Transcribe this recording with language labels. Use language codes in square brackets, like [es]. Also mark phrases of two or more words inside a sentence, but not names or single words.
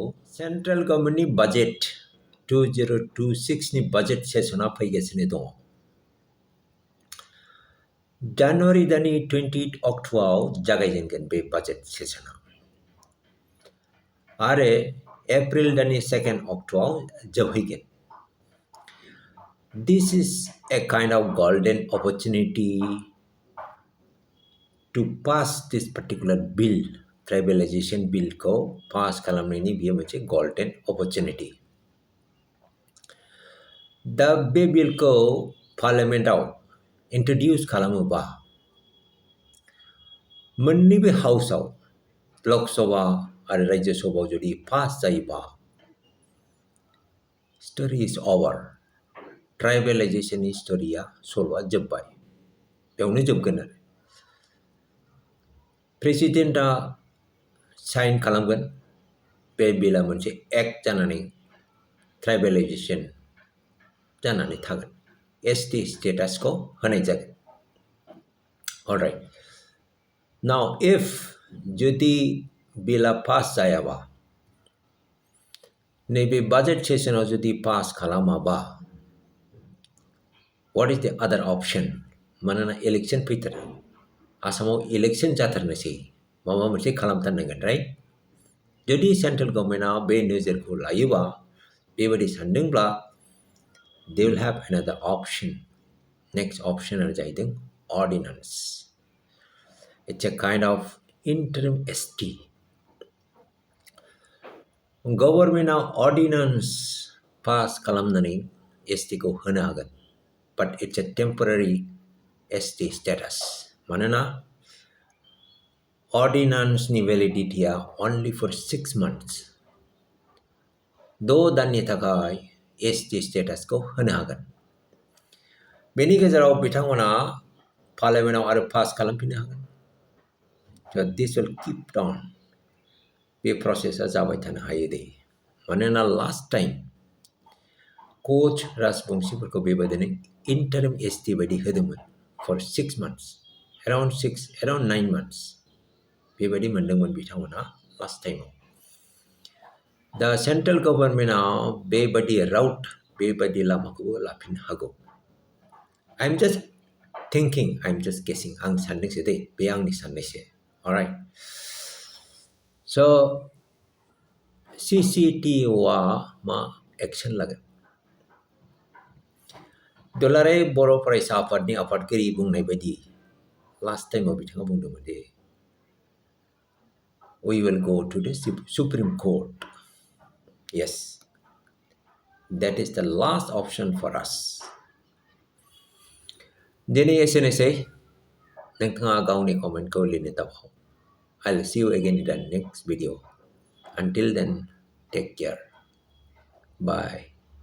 [en] central government [brx] बाजेट 2026नि बाजेट सेसना फैगासिनो दङ। जानुवारि दाननि 28 अक्ट'आव जागायजेनगोन बे बाजेट सेसना आरो एप्रिल दाननि 2 अक्ट'आव जोबहैगोन। [en] This is a kind of golden opportunity to pass this particular bill, tribalization bill [brx] को पास खालामनायनि बियो मोनसे [en] golden opportunity। [brx] दा बे बिलखौ [en] parliament introduce [brx] खालामोबा मोन्नैबो हाउसआव लकसभा आरो राज्य सभायाव जुदि पास जायोबा [en] story is over. [brx] ट्राइबेलाइजेशननि स्टोरीया सल'आ जोब्बाय, बेयावनो जोबगोन आरो। [en] president sign [brx] खालामगोन, बे बिलआ मोनसे एक्ट जानानै ट्राइबेलाइजेशन जानानै थागोन। ST स्टेटासखौ होनाय जागोन। अलराइट, [en] now if [brx] जुदि बिलआ पास जायाबा, नैबे बाजेट सेसनाव जुदि पास खालामाबा [en] what is the other option? [brx] मानोना इलेक्शन फैथारो, आसामाव इलेक्शन जाथारनोसै, माबा मोनसे खालामथारनांगोन, राइट? जुदि सेन्ट्रेल गभर्नमेन्टआ बे नोजोरखौ लायोबा, बेबायदि सानदोंब्ला [en] they will have another option. Next option [brx] आनो जाहैदों [en] ordinance. It's a kind of interim ST. [brx] गभर्नमेन्टआ ordinance पास खालामनानै ST खौ होनो हागोन, [en] but it's a temporary ST status. मानोना ordinanceनि validity-आ only for 6 months. [brx] 6 दाननि थाखाय ST स्टेटासखौ होनो हागोन। बेनि गेजेराव बिथांमोना पार्लियामेन्टआव आरो पास खालामफिननो हागोन। [en] So this will keep on. [brx] बे प्रसेसआ जाबाय थानो हायो दे। मानोना [en] last time [brx] कच राजबंशीफोरखौ बेबायदिनो इन्टारिम ST बायदि होदोंमोन, [en] for 6 months, around 9 months. [brx] बेबायदि मोनदोंमोन बिथांमोना [en] last time. The central government [brx] बेबायदि route बेबायदि लामाखौबो लाफिननो हागौ. [en] I'm just thinking, I'm just guessing. [brx] आं सानदोंसो दे, बे आंनि साननायसो. Alright. So CCTO मा एक्शन लागोन? दुलाराय बर' फरायसा आफादनि आफादगिरि बुंनाय बायदि [en] last time [brx] बिथाङा बुंदोंमोन दे [en] we will go to the Supreme Court. Yes, that is the last option for us. [brx] दिनै एसेनोसै, नोंथाङा गावनि कमेन्टखौ लिरनो दाबाव. [en] I'll see you again in the next video. Until then, take care. Bye.